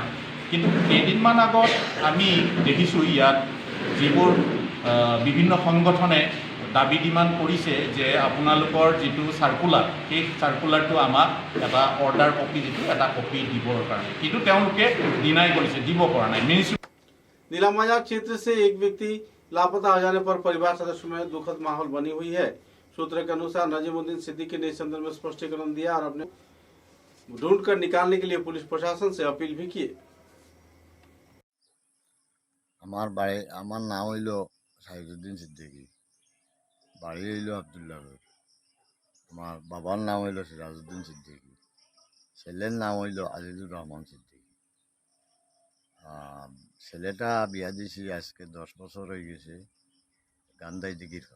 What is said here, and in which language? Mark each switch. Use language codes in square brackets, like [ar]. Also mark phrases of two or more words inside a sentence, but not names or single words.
[as] কিন্তু কেইদিনমান আগত আমি দেখিছোঁ ইয়াত যিবোৰ বিভিন্ন সংগঠনে দাবী ডিমাণ্ড কৰিছে যে আপোনালোকৰ যিটো চাৰ্কুলাৰ, সেই চাৰ্কুলাৰটো আমাক এটা অৰ্ডাৰ কপি, যিটো এটা কপি দিবৰ কাৰণে, কিন্তু তেওঁলোকে ডিনাই কৰিছে, দিব পৰা নাই। [hi] नीलम बाजार क्षेत्र से एक व्यक्ति लापता हो जाने पर परिवार सदस्यों में दुखद माहौल बनी हुई है। सूत्र के अनुसार नजीमुद्दीन सिद्दीकी ने इस संदर्भ में स्पष्टीकरण दिया और अपने ढूंढ कर निकालने के लिए पुलिस प्रशासन से अपील भी किए। [bn] আমার নাম হইল সাইদুদ্দিন সিদ্দিকী, বাড়ি হইল আবদুল্লাহপুর। আমার বাবার নাম হইল সিরাজউদ্দিন সিদ্দিকী, ছেলের নাম হইল আজিজুর রহমান সিদ্দিকী। ছেলেটা বিয়া দিয়েছি আজকে 10 বছর হয়ে গেছে, গান্ধাই দিঘির পা।